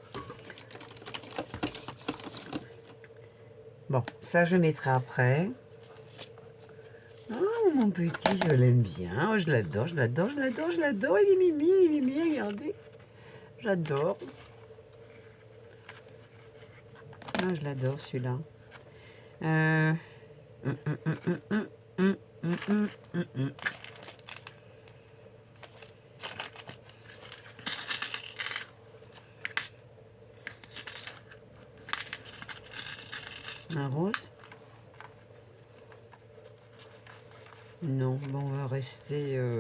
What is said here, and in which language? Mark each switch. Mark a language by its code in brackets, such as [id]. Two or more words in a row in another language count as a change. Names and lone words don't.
[fr] Bon, ça je mettrai après. Oh, mon petit, je l'aime bien. Oh, je l'adore, je l'adore, je l'adore, je l'adore. Il est mimi, regardez. J'adore. Ah, je l'adore celui-là. Euh... hum, hum, hum, hum, hum, hum, hum, hum, hum, hum. Un rose? Non, bon, on va rester.